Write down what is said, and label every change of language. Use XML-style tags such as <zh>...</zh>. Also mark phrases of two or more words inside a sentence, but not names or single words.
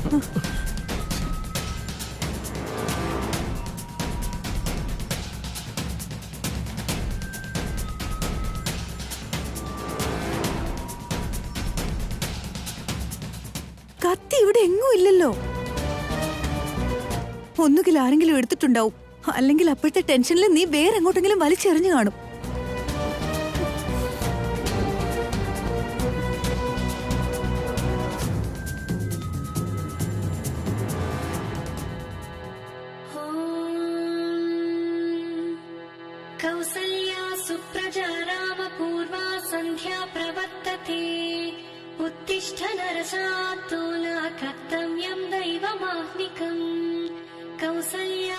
<ml>കത്തി ഇവിടെ എങ്ങും ഇല്ലല്ലോ. ഒന്നുകിൽ ആരെങ്കിലും എടുത്തിട്ടുണ്ടാവും, അല്ലെങ്കിൽ അപ്പോഴത്തെ ടെൻഷനിൽ നീ വേറെ എങ്ങോട്ടെങ്കിലും വലിച്ചെറിഞ്ഞു കാണും.</ml> <sa>कौसल्या सुप्रजा रामपूर्वा सन्ध्या प्रवर्तते उत्तिष्ठ नरशार्दूला कर्तव्यं दैवमाह्निकम् कौसल्या</sa>